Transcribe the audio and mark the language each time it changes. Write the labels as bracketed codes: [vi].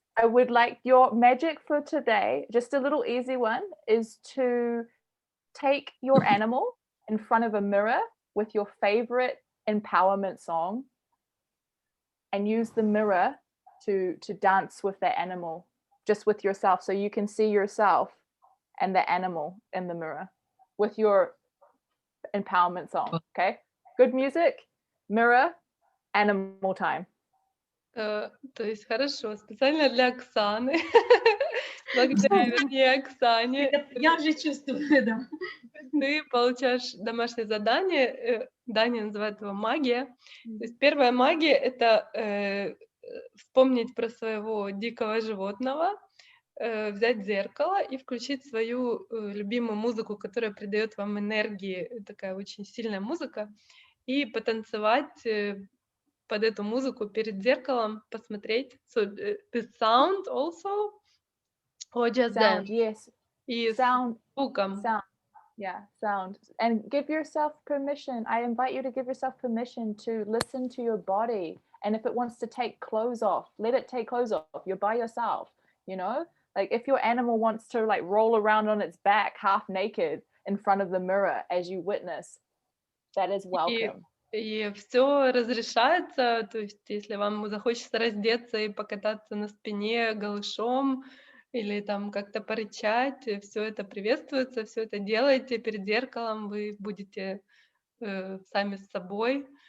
[en] I would like your magic for today, just a little easy one, is to take your animal in front of a mirror with your favorite empowerment song and use the mirror to dance with that animal, just with yourself, so you can see yourself and the animal in the mirror with your empowerment song. Okay, good music, mirror, animal time. [ru] То есть хорошо, специально для Оксаны. Благодаря, вернее, Оксане. Я уже чувствую, да. Ты получаешь домашнее задание, Даня называет его магия. То есть первая магия — это вспомнить про своего дикого животного, взять зеркало и включить свою любимую музыку, которая придает вам энергии, такая очень сильная музыка, и потанцевать под эту музыку перед зеркалом, посмотреть. [en] So, the sound also, or just Sound, dance? yes. [ru] И [en] Sound, [ru] звуком. [en] sound. Yeah, sound. And give yourself permission. I invite you to give yourself permission to listen to your body. And if it wants to take clothes off, let it take clothes off. You're by yourself, you know? Like if your animal wants to like roll around on its back half naked in front of the mirror as you witness, that is welcome. [ru] И все разрешается, то есть если вам захочется раздеться и покататься на спине голышом или там как-то порычать, все это приветствуется, все это делайте перед зеркалом, вы будете сами с собой.